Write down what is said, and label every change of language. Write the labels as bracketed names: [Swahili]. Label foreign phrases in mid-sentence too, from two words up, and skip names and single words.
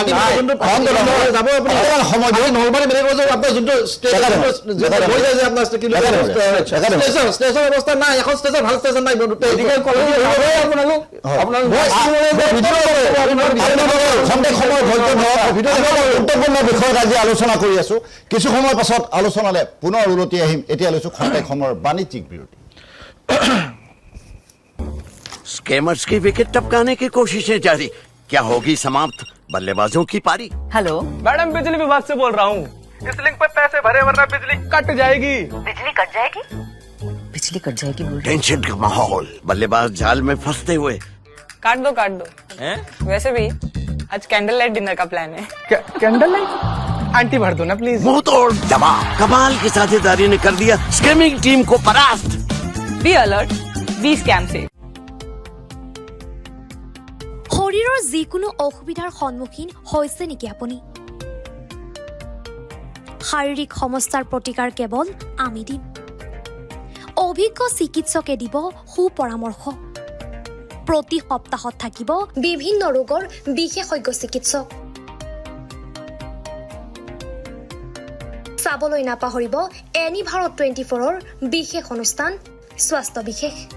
[Assamese] নলবাৰী মেডিকেল কলেজৰ আপোনাৰ যোনটো ষ্টেজৰ ব্যৱস্থা নাই এখন ষ্টেজৰ ভাল ষ্টেজ নাই মেডিকেল কলেজ গুৰুত্বপূৰ্ণ বিষয়ত আজি আলোচনা কৰি আছো কিছু সময় পাছত আলোচনালৈ পুনৰ উলটি আহিম এতিয়া লৈছো খন্তেক সময়ৰ বাণিজ্যিক বিৰতি [Hindi] स्कैमर्स की विकेट टपकाने की कोशिशें जारी क्या होगी समाप्त बल्लेबाजों की पारी हेलो मैडम बिजली विभाग से बोल रहा हूँ इस लिंक पे पैसे भरे वरना बिजली कट जाएगी। बिजली कट जाएगी बिजली कट जाएगी बोल टेंशन का माहौल बल्लेबाज जाल में फंसते हुए काट दो हैं? वैसे भी आज [English] candle light dinner [Hindi] का प्लान है [English] candle light [Hindi] आंटी भर दो ना प्लीज। मुंह तोड़ जवाब कमाल की साझेदारी ने कर दिया स्कैमिंग टीम को परास्त। [English] be alert [Hindi] बी स्कैम से। [Assamese] শৰীৰৰ যিকোনো অসুবিধাৰ সন্মুখীন হৈছে নেকি আপুনি শাৰীৰিক সমস্যাৰ প্ৰতিকাৰ কেৱল আমি দিম অভিজ্ঞ চিকিৎসকে দিব সুপৰামৰ্শ প্ৰতি সপ্তাহত থাকিব বিভিন্ন ৰোগৰ বিশেষজ্ঞ চিকিৎসক চাবলৈ নাপাহৰিব এনি ভাৰত 24ৰ বিশেষ অনুষ্ঠান স্বাস্থ্য বিশেষ।